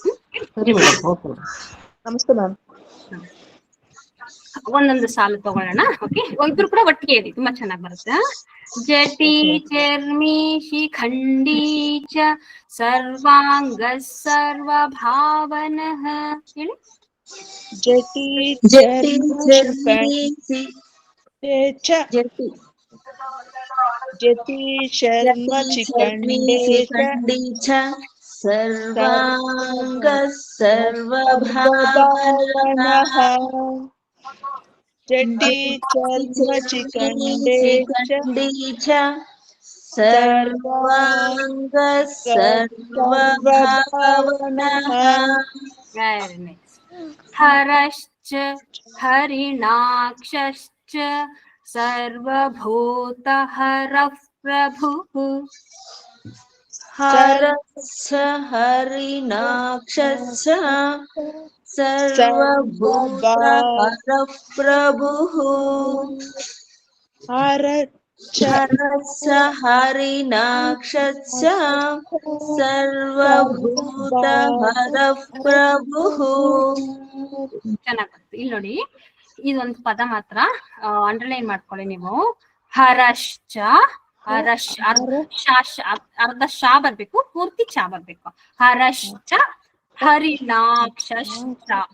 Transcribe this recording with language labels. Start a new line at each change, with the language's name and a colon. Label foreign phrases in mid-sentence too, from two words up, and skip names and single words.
Kannada: ನಮಸ್ತೆ ಮ್ಯಾಮ್. ಒಂದೊಂದು ಸಾಲು ತಗೊಳ್ಳೋಣ. ಓಕೆ, ಇಬ್ರು ಕೂಡ ಒಟ್ಟಿಗೆ ಹೇಳಿ, ತುಂಬಾ ಚೆನ್ನಾಗಿ ಬರುತ್ತೆ.
Sanskrit: ಜಟಿ ಚರ್ಮಿ ಶಿಖಂಡಿ ಚ ಸರ್ವಾಂಗ ಸರ್ವಭಾವನಃ
Kannada: ಹೇಳಿ.
Sanskrit: जटी शर्म चिकंडे च सर्वांग सर्वभावनः जटी चर्म चिकंडे च सर्वांग सर्वभावनः.
English: very nice.
Sanskrit: ಹರಶ್ಚ ಹರಿಣಾಕ್ಷಶ್ಚ ಸರ್ವಭೂತ ಹರ ಪ್ರಭುಃ हरश्च हरिणाक्षश्च सर्वभूत हरः प्रभुः हरश्च हरिणाक्षश्च सर्वभूत हरः प्रभुः.
Kannada: ಚೆನ್ನಾಗಿ. ಇಲ್ಲಿ ನೋಡಿ, ಇದೊಂದು ಪದ ಮಾತ್ರ ಅಂಡರ್ಲೈನ್ ಮಾಡ್ಕೊಳ್ಳಿ ನೀವು. ಹರಶ್ಚ, ಹರಶ್ ಅರ್ಧ ಶಾ ಬರ್ಬೇಕು, ಪೂರ್ತಿ ಚಾ ಬರ್ಬೇಕು.
Sanskrit: ಹರಶ್ಚ ಹರಿಣಾಕ್ಷಶ್ಚ